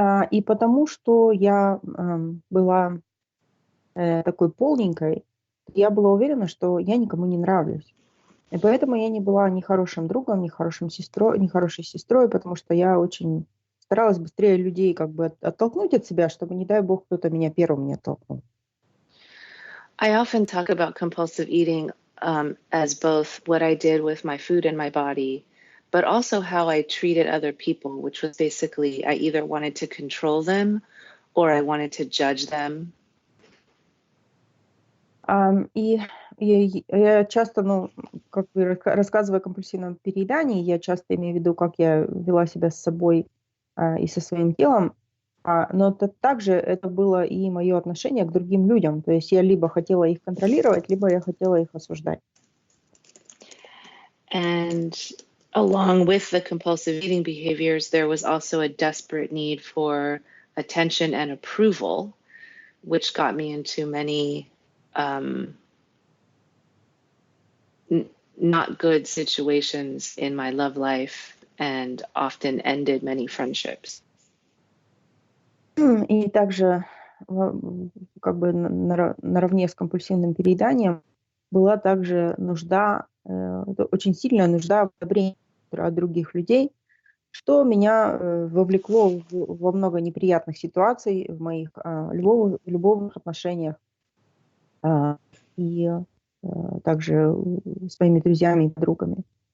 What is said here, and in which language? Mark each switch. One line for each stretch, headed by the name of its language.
Russian: И потому что я была такой полненькой, я была уверена, что я никому не нравлюсь. И поэтому я не была ни хорошим другом, ни хорошей сестрой, потому что я очень старалась быстрее людей как бы оттолкнуть от себя, чтобы, не дай бог, кто-то меня первым не оттолкнул.
English: I often talk about compulsive eating as both what I did with my food and my body, but also how I treated other people, which was basically I either wanted to control them or I wanted to judge them.
Russian: И я часто, как бы рассказывая о компульсивном переедании, я часто имею в виду, как я вела себя с собой и со своим телом, но также это было и мое отношение к другим людям. То есть я либо хотела их контролировать, либо я хотела их осуждать.
English: And along with the compulsive eating behaviors, there was also a desperate need for attention and approval, which got me into many not good situations in my love life and often ended many friendships.
Russian: И также как бы наравне с компульсивным перееданием была также нужда, очень сильная нужда в одобрении от других людей, что меня вовлекло во много неприятных ситуаций в моих любовных отношениях и также с моими друзьями и подругами.